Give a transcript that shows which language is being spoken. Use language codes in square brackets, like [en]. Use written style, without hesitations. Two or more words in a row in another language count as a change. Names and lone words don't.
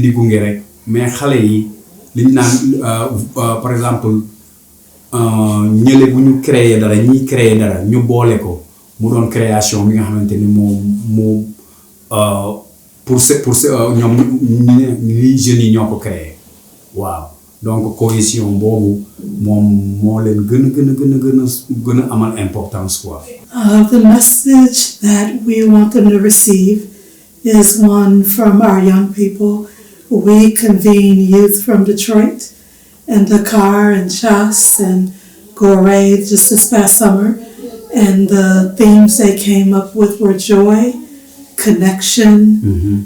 [wo] di gunge rek mais xale yi liñ naan [fr] par exemple [wo] ñële bu ñu créer dara ñiy créer dara ñu boole ko mu doon création bi nga xamante ni moom pour ñoom li jeunes yi ñoo ko créer waaw [fr] donc cohésion [wo] boobu moom moo leen gën a amal [fr] importance quoi. [en] The message that we want them to receive is one from our young people. We convene youth from Detroit and Dakar and Chas and Goree just this past summer, and the themes they came up with were joy, connection.